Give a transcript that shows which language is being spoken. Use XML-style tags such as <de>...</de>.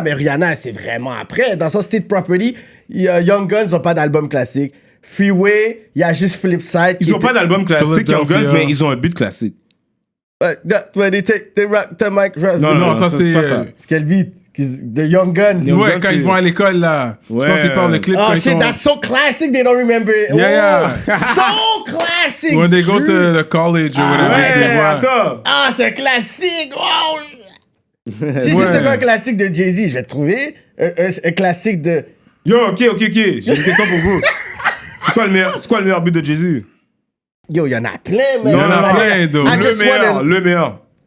<fr>Mais Rihanna, c'est vraiment après. Dans son State Property, Young Guns n'ont pas d'album classique. Freeway, il y a juste Flipside. Ils n'ont pas d'album classique, Young Guns, mais ils ont un beat classique.</fr> <en>When they take the mic.</en> <fr>Non, ça c'est pas ça. C'est quel beat? The Young Guns. Ouais, quand ils vont à l'école, là. Ouais. Je pense qu'ils parlent de clip.</fr> <en>Oh shit, that's so classic, they don't remember it. Yeah. So classic. When they go to the college or whatever.</en> <fr>Ouais, c'est classique. Wow. Si c'est quoi un classique de Jay-Z, je vais te trouver un classique de... Yo, ok. J'ai une question pour vous. C'est quoi le meilleur but de Jay-Z? Yo, il y en a plein, man. Il y en a plein, donc. Le meilleur.</fr>